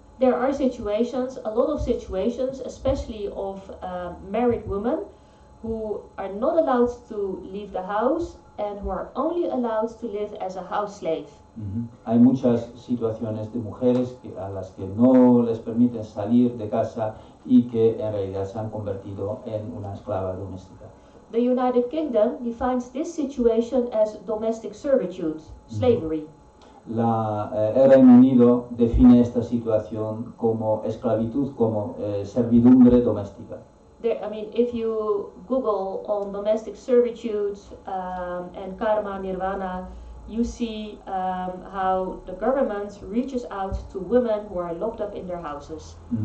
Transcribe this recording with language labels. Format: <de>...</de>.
<en>There are situations, a lot of situations, especially of married women who are not allowed to leave the house and who are only allowed to live as a house slave.</en> <es>Hay muchas situaciones de mujeres a las que no les permiten salir de casa y que en realidad se han convertido en una esclava doméstica.</es> <en>The United Kingdom defines this situation as domestic servitude, slavery.</en> <es>El Reino Unido define esta situación como esclavitud, como servidumbre doméstica.</es> <en>If you Google on domestic servitude and karma, nirvana, you see how the government reaches out to women who are locked up in their houses.</en>